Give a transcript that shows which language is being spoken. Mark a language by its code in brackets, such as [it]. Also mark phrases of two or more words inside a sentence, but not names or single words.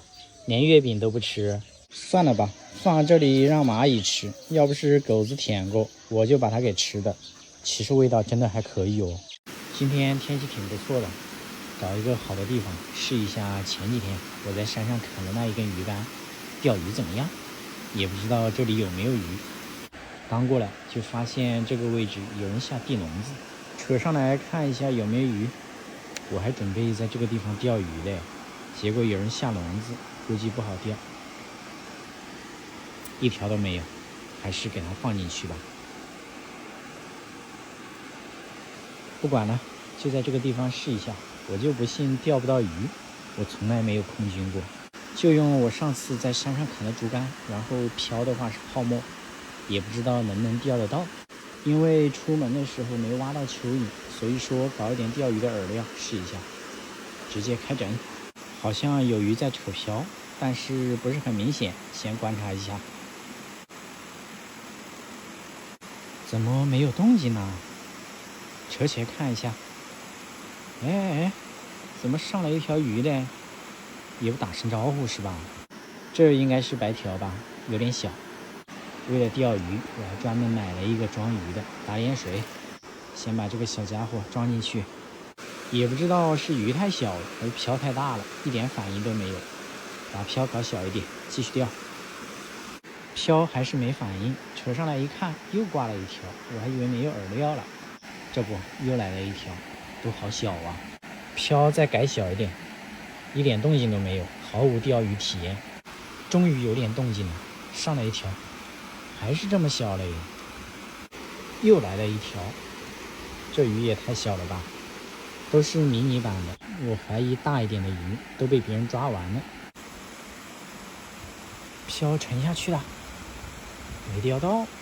[zh] 連月餅都不吃，算了吧，放這裡讓螞蟻吃。要不是狗子舔過，我就把它給吃的。其實味道真的還可以哦。今天天气挺不錯的，找一個好的地方試一下前幾天我在山上砍的那一根魚竿，釣魚怎麼樣？也不知道這裡有沒有魚。剛過來就發現這個位置有人下地籠子，扯上來看一下有沒有魚。我還準備在這個地方釣魚嘞，結果有人下籠子，估計不好釣，一條都沒有，還是給它放進去吧。不管了，就在這個地方試一下。我就不信釣不到魚，我從來沒有空軍過。就用我上次在山上砍的竹竿，然後漂的話是泡沫，也不知道能不能釣得到。因为出門的时候沒挖到蚯蚓，所以說搞一點釣魚的餌料試一下，直接開整。好像有魚在扯漂，但是不是很明顯，先觀察一下。怎麼沒有動靜呢？扯起來看一下。哎，怎麼上來一條魚嘞？也不打聲招呼是吧？這應該是白條吧，有點小。為了釣魚，我還專門買了一個裝魚的打點水，先把這個小家伙裝進去。也不知道是魚太小了還是漂太大了，一點反應都沒有。把漂搞小一點，繼續釣。漂還是沒反應，扯上來一看，又掛了一條，我還以為沒有餌料了。這不，又來了一條，都好小啊。漂再改小一點，一點動靜都沒有，毫無釣魚體驗。終於有點動靜了，上來一條，還是這麼小嘞。又來了一條，這魚也太小了吧，都是迷你版的，我懷疑大一點的魚都被別人抓完了。漂沉下去了，沒釣到。